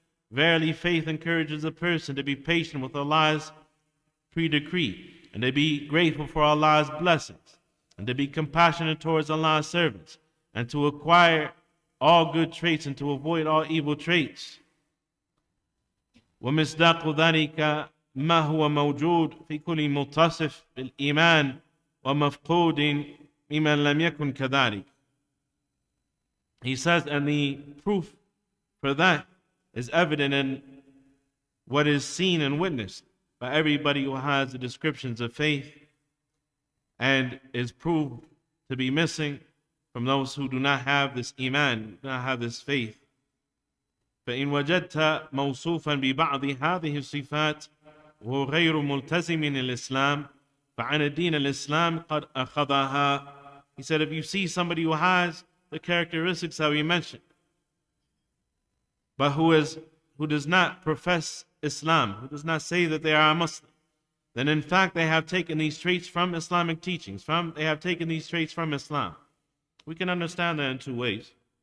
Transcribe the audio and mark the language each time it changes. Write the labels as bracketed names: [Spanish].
[English] Verily, faith encourages a person to be patient with Allah's pre-decree and to be grateful for Allah's blessings and to be compassionate towards Allah's servants and to acquire all good traits and to avoid all evil traits. [Arabic] ومصداق ذلك ما هو موجود في كل متصف بالإيمان ومفقود ممن لم يكن كذلك. [English] He says, and the proof for that is evident in what is seen and witnessed by everybody who has the descriptions of faith and is proved to be missing from those who do not have this iman, do not have this faith. [Arabic] فإن وجدت موصوفا ببعض هذه الصفات وهو غير ملتزم الإسلام فعن الدين الإسلام قد أخذها. [English] He said, if you see somebody who has the characteristics that we mentioned, but who does not profess Islam, who does not say that they are a Muslim, then in fact they have taken these traits from Islamic teachings. They have taken these traits from Islam. We can understand that in two ways.